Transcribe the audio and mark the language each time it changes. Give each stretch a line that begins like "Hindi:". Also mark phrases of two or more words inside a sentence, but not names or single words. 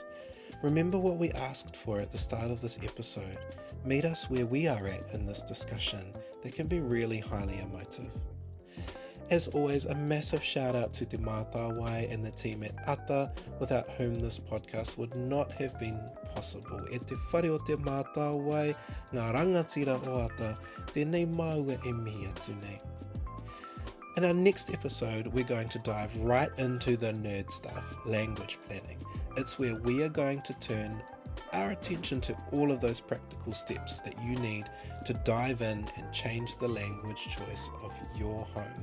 English: Remember what we asked for at the start of this episode. Meet us where we are at in this discussion that can be really highly emotive. As always, a massive shout out to the Matawai and the team at āta, without whom this podcast would not have been possible.
Māori: E te whare o te Matawai, ngā rangatira o āta, tēnei māua e mihi atu nei.
English: In our next episode, we're going to dive right into the nerd stuff, language planning. It's where we are going to turn our attention to all of those practical steps that you need to dive in and change the language choice of your home.